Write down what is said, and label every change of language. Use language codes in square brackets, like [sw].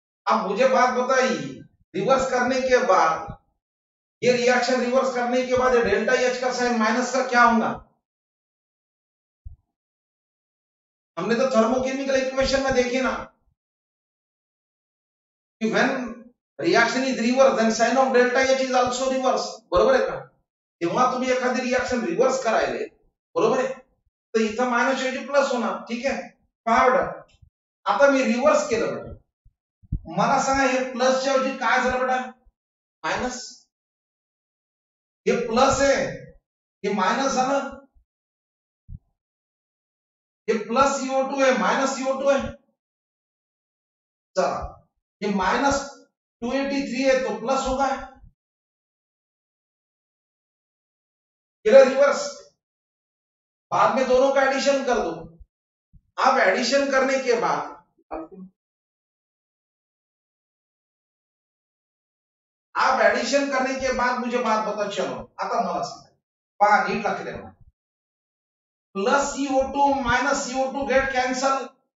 [hi] अब मुझे बात बताइए, रिवर्स करने के बाद, ये रिएक्शन रिवर्स करने के बाद डेल्टा एच का साइन माइनस का क्या होगा, हमने तो थर्मोकेमिकल इक्वेशन में देखी ना कि [en] when reaction is reverse then sign of delta H is also reverse, [mr] बरोबर आहे का। तेव्हा तुम्ही एखादी रिएक्शन रिवर्स करायले, बरोबर आहे, तर इथं मायनस ऐवजी प्लस होणार। ठीक आहे, पहा बेटा, आता मी रिवर्स केलं बेटा, मला सांगा हे प्लसच्या ऐवजी काय झालं बेटा, मायनस, हे प्लस आहे, हे मायनस झालं, [hi] ये प्लस CO2 है, माइनस CO2 है, [mr] चला [hi] ये माइनस 283 है तो प्लस होगा, रिवर्स, बाद में दोनों का एडिशन कर दो। अब एडिशन करने के बाद मुझे बात बता, [mr] चलो आता मला सांगा, पहा नीट लक्ष द्या, plus CO2 minus CO2 get cancel,